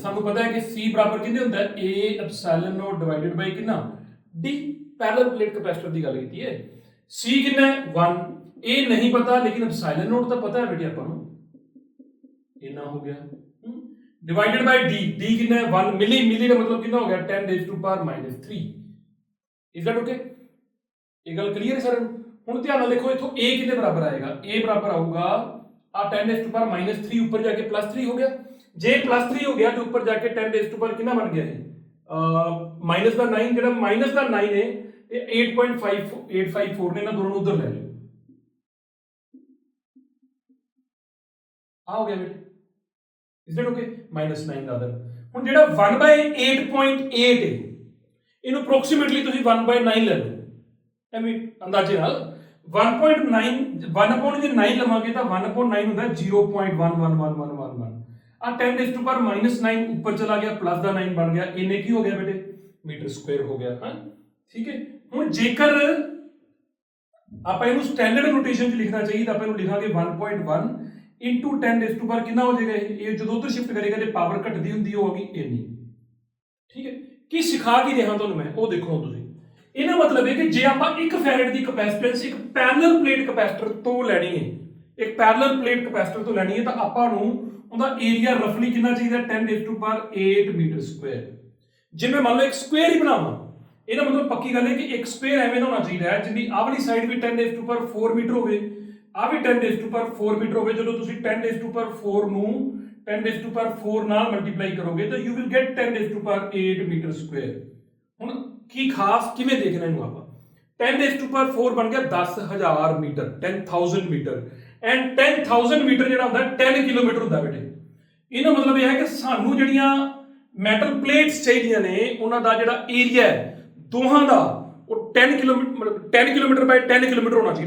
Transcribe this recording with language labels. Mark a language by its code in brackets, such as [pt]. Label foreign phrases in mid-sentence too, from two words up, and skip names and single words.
[pa] ਸਾਨੂੰ ਪਤਾ ਹੈ ਕਿ C ਬਰਾਬਰ ਕਿੰਨੇ ਹੁੰਦਾ ਹੈ, A [en] epsilon not divided by [pa] ਕਿੰਨਾ D, [en] parallel plate capacitor [pa] ਦੀ ਗੱਲ ਕੀਤੀ ਹੈ। C ਕਿੰਨਾ ਹੈ 1, A ਨਹੀਂ ਪਤਾ ਲੇਕਿਨ [en] epsilon not [pa] ਤਾਂ ਪਤਾ ਹੈ ਬੇਟੇ ਆਪਾਂ ਨੂੰ, ਇੰਨਾ ਹੋ ਗਿਆ [en] divided by [pa] D, D ਕਿੰਨਾ ਹੈ 1 ਮਿਲੀ, ਮਿਲੀ ਦਾ ਮਤਲਬ ਕਿੰਨਾ ਹੋ ਗਿਆ [en] 10 raised to power -3। is that okay? [pa] ਇਹ ਗੱਲ ਕਲੀਅਰ ਹੈ ਸਾਰਿਆਂ ਨੂੰ? ਹੁਣ ਧਿਆਨ ਨਾਲ ਦੇਖੋ ਇਥੋਂ A ਕਿੰਨੇ ਬਰਾਬਰ ਆਏਗਾ, A ਬਰਾਬਰ ਆਊਗਾ ਆ [en] 10 raised to power -3 [pa] ਉੱਪਰ ਜਾ ਕੇ +3 ਹੋ ਗਿਆ। ਜੇ +3 ਹੋ ਗਿਆ ਤੇ ਉੱਪਰ ਜਾ ਕੇ [en] 10 raised to power [pa] ਕਿੰਨਾ ਬਣ ਗਿਆ ਇਹ ਮਾਈਨਸ ਦਾ 9, ਜਿਹੜਾ ਮਾਈਨਸ ਦਾ 9 ਹੈ ਇਹ 8.5854 ਨੇ, ਇਹਨਾਂ ਦੋਨੋਂ ਨੂੰ ਉਧਰ ਲੈ ਲਿਓ। ਆ ਹੋ ਗਿਆ ਬੇਟੇ, [en] is that okay? [pa] -9 ਦਾ ਅਦਰ। ਹੁਣ ਜਿਹੜਾ 1/8.8 ਹੈ ਇਹਨੂੰ ਅਪਰੋਕਸੀਮੇਟਲੀ ਤੁਸੀਂ 1/9 ਲੈ ਲਓ ਐਵੇਂ ਅੰਦਾਜ਼ੇ ਨਾਲ। 1.9 1 ਜੇ 9 ਲਵਾਂਗੇ ਤਾਂ 1/9 ਹੁੰਦਾ 0.111111। ਆ [en] 10 raised to power -9 [pa] ਉੱਪਰ ਚਲਾ ਗਿਆ, ਪਲੱਸ ਦਾ 9 ਬਣ ਗਿਆ, ਇਹਨੇ ਕੀ ਹੋ ਗਿਆ ਬੇਟੇ [en] meter square [pa] ਹੋ ਗਿਆ। ਹਾਂ ਠੀਕ ਹੈ। ਹੁਣ ਜੇਕਰ ਆਪਾਂ ਇਹਨੂੰ [en] standard notation [pa] 'ਚ ਲਿਖਣਾ ਚਾਹੀਏ ਤਾਂ ਆਪਾਂ ਇਹਨੂੰ ਲਿਖਾਂਗੇ [en] 1.1 into 10 raised to power [pa] ਕਿੰਨਾ ਹੋ ਜਾਏਗਾ ਇਹ ਜਦੋਂ ਉਧਰ ਸ਼ਿਫਟ ਕਰੇਗਾ ਤੇ ਪਾਵਰ ਘਟਦੀ ਹੁੰਦੀ ਉਹ ਹੋਗੀ ਇੰਨੀ। ਠੀਕ ਹੈ, ਕੀ ਸਿਖਾ ਕੀ ਰਿਹਾ ਤੁਹਾਨੂੰ ਮੈਂ ਉਹ ਦੇਖੋ ਤੁਸੀਂ। ਇਹਦਾ ਮਤਲਬ ਹੈ ਕਿ ਜੇ ਆਪਾਂ 1 ਫੈਰਡ ਦੀ ਕਪੈਸਿਟੈਂਸ ਇੱਕ [en] parallel plate capacitor [pa] ਤੋਂ ਲੈਣੀ ਹੈ, ਇੱਕ [en] parallel plate capacitor [pa] ਤੋਂ ਲੈਣੀ ਹੈ ਤਾਂ ਆਪਾਂ ਨੂੰ ਉਹਦਾ ਏਰੀਆ ਰਫਲੀ ਕਿੰਨਾ ਚਾਹੀਦਾ [en] 10 raised to power 8 meter square. [pa] ਜੇ ਮੈਂ ਮੰਨ ਲਓ ਇੱਕ ਸਕੁਆਇਰ ਹੀ ਬਣਾਵਾਂ, ਇਹਦਾ ਮਤਲਬ ਪੱਕੀ ਗੱਲ ਹੈ ਕਿ ਇੱਕ ਸਕੁਆਇਰ ਐਵੇਂ ਦਾ ਹੋਣਾ ਚਾਹੀਦਾ ਹੈ ਜਿੰਨੀ ਆਹ ਵਾਲੀ ਸਾਈਡ ਵੀ [en] 10 raised to power 4 meter [pa] ਹੋਵੇ, ਆ ਵੀ [en] 10 raised to power 4 meter [pa] ਹੋਵੇ। ਜਦੋਂ ਤੁਸੀਂ [en] 10 raised to power 4 [pa] ਨੂੰ [en] 10 raised to power 4 [pa] ਨਾਲ ਮਲਟੀਪਲਾਈ ਕਰੋਗੇ ਤਾਂ [en] you will get 10 raised to power 8 meter square. [pa] ਹੁਣ ਕੀ ਖਾਸ ਕਿਵੇਂ ਦੇਖਣਾ ਇਹਨੂੰ ਆਪਾਂ, [en] 10 raised to power 4 [pa] ਬਣ ਗਿਆ 10,000 ਮੀਟਰ, [en] 10,000 meter and 10,000 meter [pa] ਜਿਹੜਾ ਹੁੰਦਾ 10 ਕਿਲੋਮੀਟਰ ਹੁੰਦਾ ਬੇਟੇ। ਇਹਦਾ ਮਤਲਬ ਇਹ ਹੈ ਕਿ ਸਾਨੂੰ ਜਿਹੜੀਆਂ [en] metal plates [pa] ਚਾਹੀਦੀਆਂ ਨੇ ਉਹਨਾਂ ਦਾ ਜਿਹੜਾ ਏਰੀਆ ਹੈ ਦੋਹਾਂ ਦਾ ਉਹ [en] 10 kilometer by 10 kilometer [pa] ਹੋਣਾ ਚਾਹੀਦਾ।